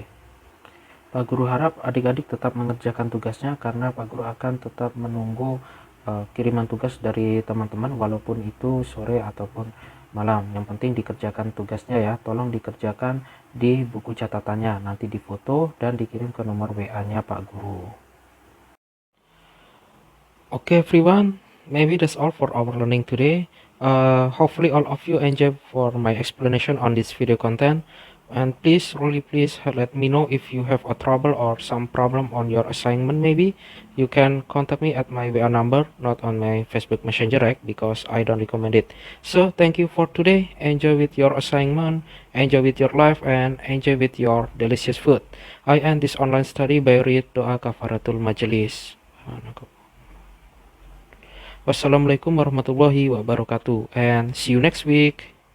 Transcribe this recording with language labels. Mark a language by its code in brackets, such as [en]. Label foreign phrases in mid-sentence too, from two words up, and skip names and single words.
[id] Pak Guru harap adik-adik tetap mengerjakan tugasnya karena Pak Guru akan tetap menunggu kiriman tugas dari teman-teman walaupun itu sore ataupun malam. Yang penting dikerjakan tugasnya ya. Tolong dikerjakan di buku catatannya, nanti difoto dan dikirim ke nomor WA-nya Pak Guru. [en] Okay everyone, maybe that's all for our learning today. Hopefully all of you enjoy for my explanation on this video content, and please let me know if you have a trouble or some problem on your assignment. Maybe you can contact me at my WA number, not on my Facebook Messenger, right? Because I don't recommend it. So thank you for today. Enjoy with your assignment, enjoy with your life, and enjoy with your delicious food. I end this online study by read [id] doa kafaratul majelis. [ar] والسلام عليكم ورحمة الله وبركاته, [en] and see you next week.